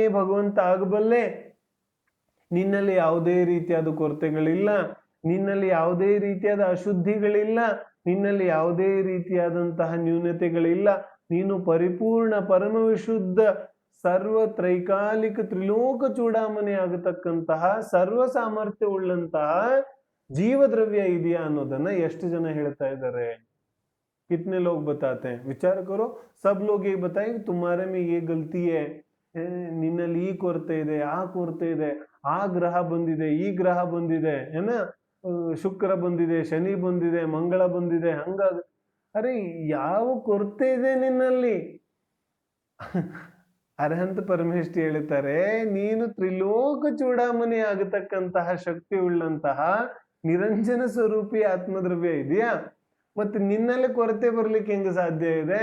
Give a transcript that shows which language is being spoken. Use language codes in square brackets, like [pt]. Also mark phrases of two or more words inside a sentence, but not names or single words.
[kn] ಭಗವಂತ ಆಗಬಲ್ಲೆ, ನಿನ್ನಲ್ಲಿ ಯಾವುದೇ ರೀತಿಯಾದ ಕೊರತೆಗಳಿಲ್ಲ, ನಿನ್ನಲ್ಲಿ ಯಾವುದೇ ರೀತಿಯಾದ ಅಶುದ್ಧಿಗಳಿಲ್ಲ, ನಿನ್ನಲ್ಲಿ ಯಾವುದೇ ರೀತಿಯಾದಂತಹ ನ್ಯೂನತೆಗಳಿಲ್ಲ, ನೀನು ಪರಿಪೂರ್ಣ ಪರಮ ವಿಶುದ್ಧ ಸರ್ವ ತ್ರೈಕಾಲಿಕ ತ್ರಿಲೋಕ ಚೂಡಾಮಣಿ ಆಗತಕ್ಕಂತಹ ಸರ್ವ ಸಾಮರ್ಥ್ಯ ಉಳ್ಳಂತಹ ಜೀವದ್ರವ್ಯ ಇದೆಯಾ ಅನ್ನೋದನ್ನ ಎಷ್ಟು ಜನ ಹೇಳ್ತಾ ಇದ್ದಾರೆ? [hi] कितने लोग बताते हैं? विचार करो, सब लोग ये बताए कि तुम्हारे में ये गलती है, [kn] ನಿನ್ನಲ್ಲಿ ಈ ಕೊರತೆ ಇದೆ, ಆ ಕೊರತೆ ಇದೆ, ಆ ಗ್ರಹ ಬಂದಿದೆ, ಈ ಗ್ರಹ ಬಂದಿದೆ, ಏನ ಶುಕ್ರ ಬಂದಿದೆ, ಶನಿ ಬಂದಿದೆ, ಮಂಗಳ ಬಂದಿದೆ, ಹಂಗ. ಅರೆ ಯಾವ ಕೊರತೆ ಇದೆ ನಿನ್ನಲ್ಲಿ? ಅರಹಂತ ಪರಮೇಷ್ಠಿ ಹೇಳ್ತಾರೆ, ನೀನು ತ್ರಿಲೋಕ ಚೂಡಾಮಣಿ ಆಗತಕ್ಕಂತಹ ಶಕ್ತಿ ಉಳ್ಳಂತಹ ನಿರಂಜನ ಸ್ವರೂಪಿ ಆತ್ಮದ್ರವ್ಯ ಇದೆಯಾ, ಮತ್ತೆ ನಿನ್ನಲ್ಲೇ ಕೊರತೆ ಬರ್ಲಿಕ್ಕೆ ಹೆಂಗ ಸಾಧ್ಯ ಇದೆ?